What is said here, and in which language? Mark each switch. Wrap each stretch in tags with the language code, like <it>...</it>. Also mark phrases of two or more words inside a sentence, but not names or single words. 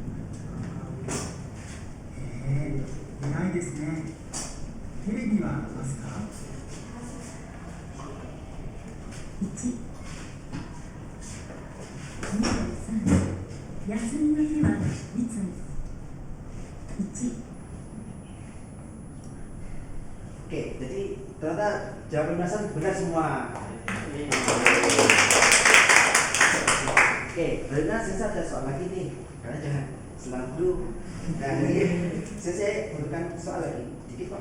<ja>偉いですね。テレビは見ますか？1、ミゲルさん、休みの日はいつも。1。</ja> <id>Oke, jadi ternyata jawaban Nasa benar semua. Oke, karena saya ada soal lagi nih, karena jangan senang dulu. Nah, ini saya berikan soal lagi, dikit kok.</id>